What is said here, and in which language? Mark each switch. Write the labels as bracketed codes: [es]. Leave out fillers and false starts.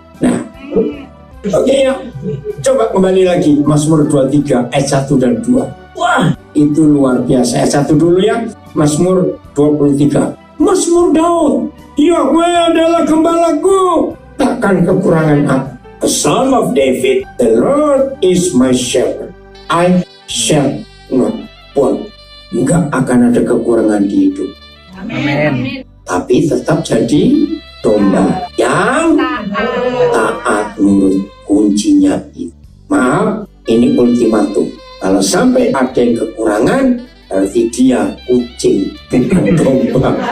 [id] Nah, oke ya. Coba kembali lagi, Mazmur 23 ayat 1 dan 2. Wah, itu luar biasa. Ayat 1 dulu ya, Mazmur 23. Mazmur Daud, Yahweh adalah gembalaku, takkan kekurangan aku. [en] the Psalm of David, the Lord is my shepherd, I shall not want. [id] Enggak akan ada kekurangan di hidup, Amin. tapi tetap jadi domba yang taat nurut. Kuncinya itu. Maaf, ini ultimatum. Kalau sampai ada yang kekurangan, berarti dia kucing, bukan domba.